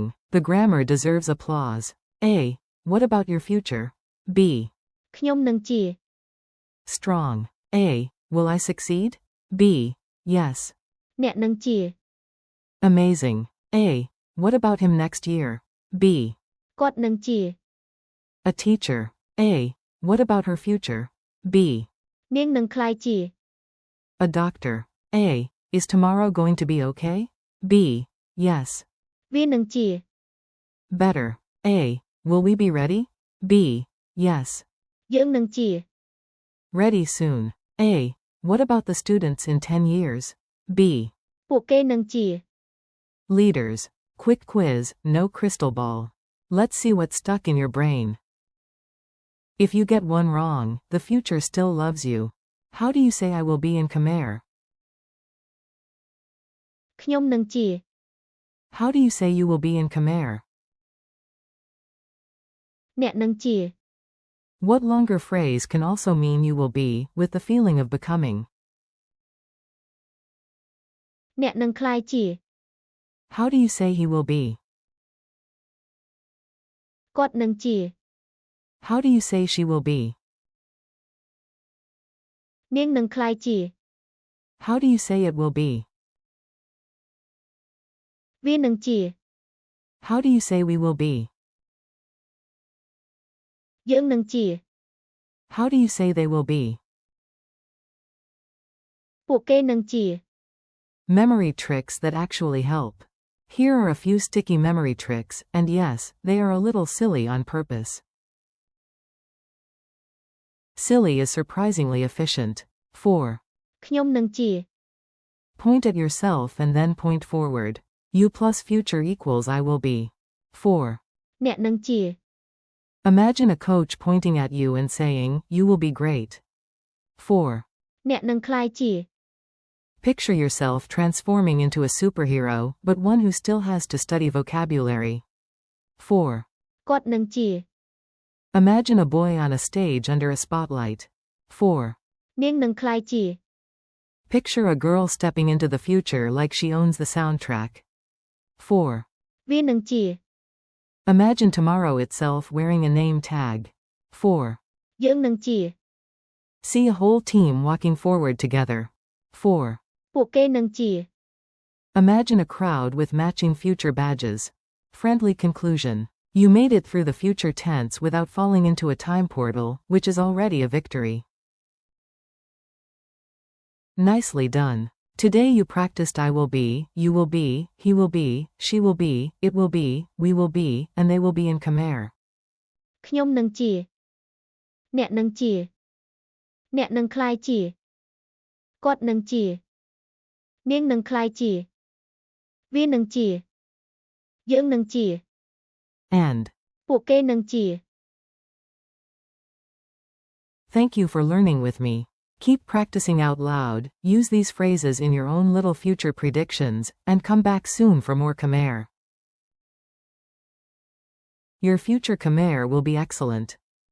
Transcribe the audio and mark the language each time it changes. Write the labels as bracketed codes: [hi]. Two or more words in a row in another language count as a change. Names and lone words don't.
[en] The grammar deserves applause. A. What about your future? B. [km] ខ្ញុំនឹងជា [en] Strong. A. Will I succeed? B. Yes. [km] អ្នកនឹងជា [en] Amazing. A. What about him next year? B. [km] គាត់នឹងជា [en] A teacher. A. What about her future? B. [km] នាងនឹងក្លាយជា [en] A doctor. A. Is tomorrow going to be okay? B. Yes. [km] វានឹងជា [en] Better. A. Will we be ready? B. Yes. [km] យើងនឹងជា [en] Ready soon. A. What about the students in 10 years? B. [km] ពួកគេនឹងជា [en] Leaders. Quick quiz, no crystal ball. Let's see what's stuck in your brain. If you get one wrong, the future still loves you. How do you say I will be in Khmer? [km] ខ្ញុំនឹងជា [en] How do you say you will be in Khmer? [km] អ្នកនឹងជា [en] What longer phrase can also mean you will be, with the feeling of becoming? [km] អ្នកនឹងក្លាយជា [en] How do you say he will be? [km] គាត់នឹងជា [en] How do you say she will be? [km] នាងនឹងក្លាយជា [en] How do you say it will be? [km] វានឹងជា [en] How do you say we will be? [km] យើងនឹងជា [en] How do you say they will be? [km] ពួកគេនឹងជា [en] Memory tricks that actually help. Here are a few sticky memory tricks, and yes, they are a little silly on purpose. Silly is surprisingly efficient. 4. [km] ខ្ញុំនឹងជា [en] Point at yourself and then point forward. You plus future equals I will be. 4. [km] អ្នកនឹងជា [en] Imagine a coach pointing at you and saying, you will be great. 4. [km] អ្នកនឹងក្លាយជា [en] Picture yourself transforming into a superhero, but one who still has to study vocabulary. 4. [km] គាត់នឹងជា [en] Imagine a boy on a stage under a spotlight. 4. [km] នាងនឹងក្លាយជា [en] Picture a girl stepping into the future like she owns the soundtrack. 4. [km] វានឹងជា [en] Imagine tomorrow itself wearing a name tag. 4. [km] យើងនឹងជា [en] See a whole team walking forward together. 4. [km] ពួកគេនឹងជា [en] Imagine a crowd with matching future badges. Friendly conclusion. You made it through the future tense without falling into a time portal, which is already a victory. Nicely done. Today you practiced I will be, you will be, he will be, she will be, it will be, we will be, and they will be in Khmer. [km] ខ្ញុំនឹងជា អ្នកនឹងជា អ្នកនឹងក្លាយជា គាត់នឹងជា នាងនឹងក្លាយជា វានឹងជា យើងនឹងជា [en] And. [km] ពួកគេនឹងជា [en] Thank you for learning with me. Keep practicing out loud, use these phrases in your own little future predictions, and come back soon for more Khmer. Your future Khmer will be excellent.